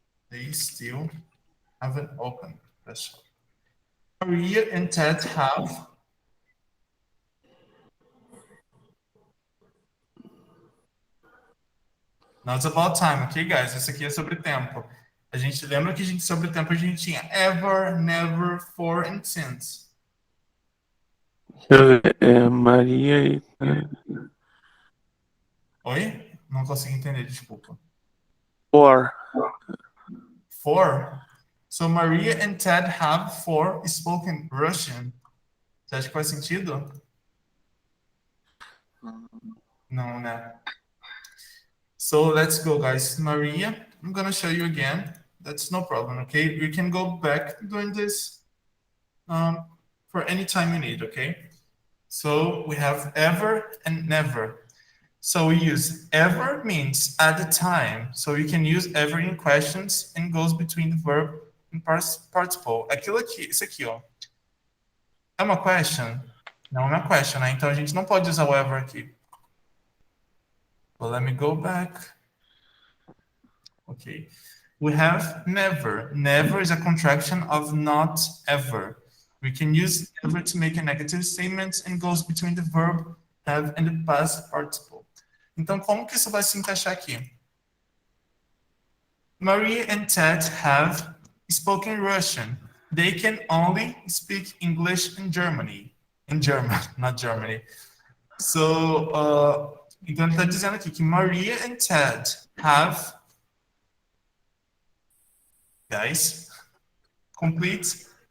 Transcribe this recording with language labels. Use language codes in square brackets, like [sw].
[en] They still haven't opened the shop. Maria and Ted have. Now it's about time, ok, guys? [pt] Isso aqui é sobre tempo. A gente lembra que sobre tempo a gente tinha ever, never, for and since. Deixa eu ver. É Maria e. Oi? Não consegui entender, desculpa. [en] For. For. So Maria and Ted have for spoken Russian. [pt] Você acha que faz sentido? Não, né? [en] So let's go, guys. Maria, I'm gonna show you again. That's no problem, okay? You can go back doing this for any time you need, okay? So we have ever and never. So we use ever means at the time. So you can use ever in questions and goes between the verb and participle. [pt] Aquilo aqui, isso aqui, ó. É uma question? Não é uma question, né? Então a gente não pode usar o ever aqui. [en] Well, let me go back. Okay. We have never. Never is a contraction of not ever. We can use ever to make a negative statement and goes between the verb have and the past participle. [pt] Então, como que isso vai se encaixar aqui? [en] Maria and Ted have spoken Russian. They can only speak English in Germany. In German, not Germany. [pt] So, então ele está dizendo aqui que [en] Maria and Ted have, [pt] guys, complete.